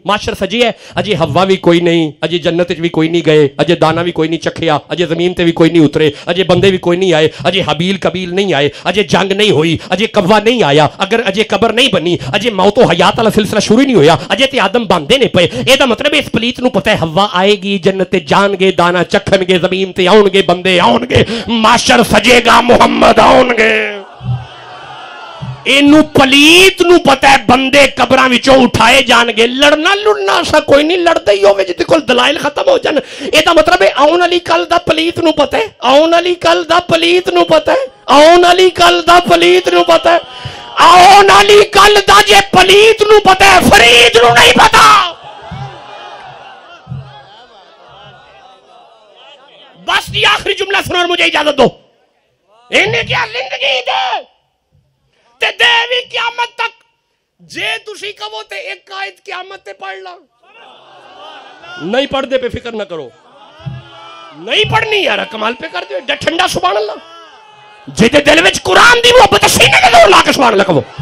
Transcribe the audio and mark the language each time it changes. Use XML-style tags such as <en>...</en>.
<pa>معاشر سجی ہے اجے ہوا بھی کوئی نہیں اجے جنت وچ بھی کوئی نہیں گئے اجے دانا بھی کوئی نہیں چکھیا اجے زمین تے بھی کوئی نہیں اترے اجے بندے بھی کوئی نہیں آئے اجے حبیل قبیل نہیں آئے اجے جنگ نہیں ہوئی اجے کوا نہیں آیا اگر اجے قبر نہیں بنی اجے موت و حیات والا سلسلہ شروع نہیں ہویا اجے تے آدم باندے نے پے. اے دا مطلب اس پلیت نو پتہ ہے ہوا آئے گی جنت تے جان گے دانا چکھن گے زمین تے آؤن گے بندے آؤن گے معاشر سجے گا محمد آؤن گے. اینو پلیت نو پتہ ہے بندے قبراں وچوں اٹھائے جان گے. لڑنا سا کوئی نہیں لڑدا ہی ہوے جے کول دلائل ختم ہو جان. اے دا مطلب ہے آؤن والی کل دا پلیت نو پتہ ہے آؤن والی کل دا پلیت نو پتہ ہے آؤن والی کل دا پلیت نو پتہ ہے آؤن والی کل دا جے پلیت نو پتہ ہے فرید نو نہیں پتہ.</pa> <ur>بس یہ آخری جملہ سنو اور مجھے اجازت دو.</ur> <pa>انہیں کیا زندگی دے تے دے بھی قیامت تک جے تسی کہو تے ایک آیت قیامت تے پڑھ لا نہیں پڑھ دے پہ فکر نہ کرو نہیں پڑھنی یار کمال پہ کر دے ٹھنڈا سبحان اللہ جے دے دل وچ قرآن دی محبت سینے تے زور لا کے سبحان اللہ کہو.</pa>